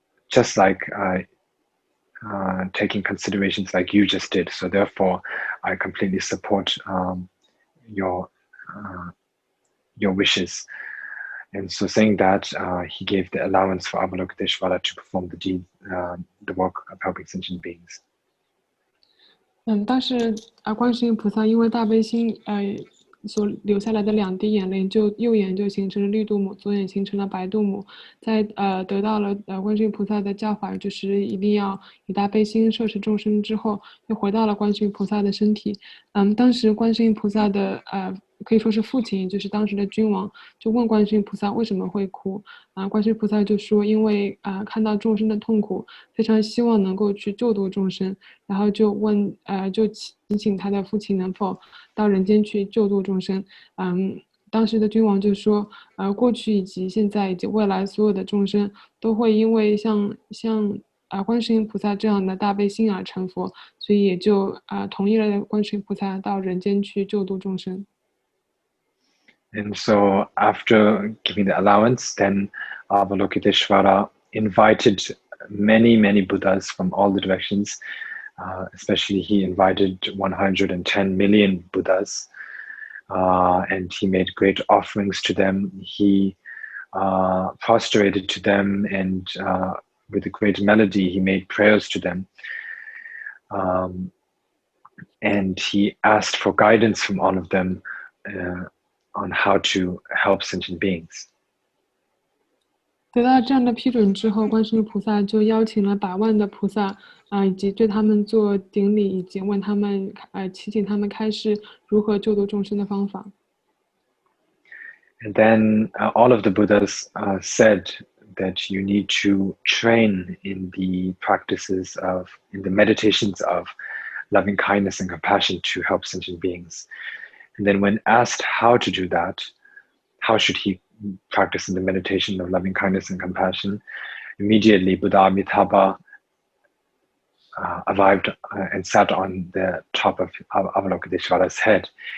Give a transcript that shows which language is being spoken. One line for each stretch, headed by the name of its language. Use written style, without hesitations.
English: just like taking considerations like you just did. So therefore, I completely support your wishes. And so saying that, he gave the allowance for Avalokiteshvara to perform the deed, the work of helping sentient beings.
Chinese: 当时观世音菩萨因为大悲心所流下来的2滴眼泪，就右眼就形成了绿度母，左眼形成了白度母。在得到了观世音菩萨的教法，就是一定要以大悲心摄持众生之后，又回到了观世音菩萨的身体。当时观世音菩萨的可以说是父亲，也就是当时的君王，就问观世音菩萨为什么会哭。观世音菩萨就说，因为看到众生的痛苦，非常希望能够去救度众生，然后就问就祈请他的父亲能否到人间去救度众生。当时的君王就说，过去以及现在以及未来所有的众生都会因为像观世音菩萨这样的大悲心而成佛，所以也就同意了观世音菩萨到人间去救度众生。
English: And so after giving the allowance, then Avalokiteshvara invited many Buddhas from all the directions. Especially he invited 110 million Buddhas, and he made great offerings to them. He prostrated to them, and with a great melody he made prayers to them. And he asked for guidance from all of them on how to help sentient beings.
Chinese: 得到这样的批准之后，观世音菩萨就邀请了100万的菩萨以及对他们做顶礼，以及问他们祈请他们开示如何救度众生的方法。
English: And then all of the Buddhas said that you need to train in the practices in the meditations of loving kindness and compassion to help sentient beings. And then when asked how to do that, how should he practice in the meditation of loving kindness and compassion, immediately Buddha Amitabha arrived and sat on the top of Avalokiteshvara's head.